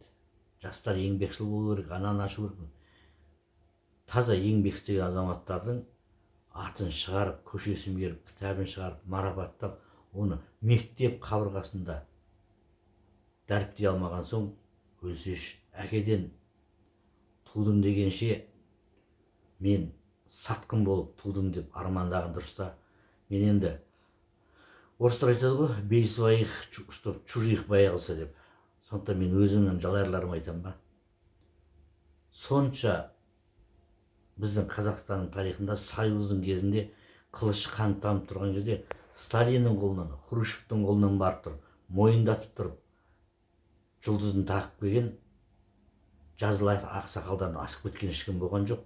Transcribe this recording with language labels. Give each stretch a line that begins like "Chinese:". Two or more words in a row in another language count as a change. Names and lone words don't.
Kazakh: Жастар еңбекшіл болу керек, ананы ашу керек. Таза еңбек істеген азаматтардың атын шығарып, көшесін беріп, кітабын шығарып, марапаттап, оны мектеп қабырғасында дәріптей алмаған соң, өлсеш, әкеден тудым дегенше, мен сатқын болып тудым деп армандаған дұрыс та. Мен енді орыстар айтады ғой,
Russian: бей своих, чтоб чужих боялся
Kazakh: деп. Сондықтан мен өзімнің жалайырларыма айтам ба. Сонша біздің Қазақстанның тарихында союздың кезінде қылыш қан тамып тұрған кезде Сталиннің қолынан, Хрущевтің қолынан барып тұрып, мойындатып тұрып, жұлдызын тағып келген жазыл ақсақалдан асып кеткен ешкім болған жоқ.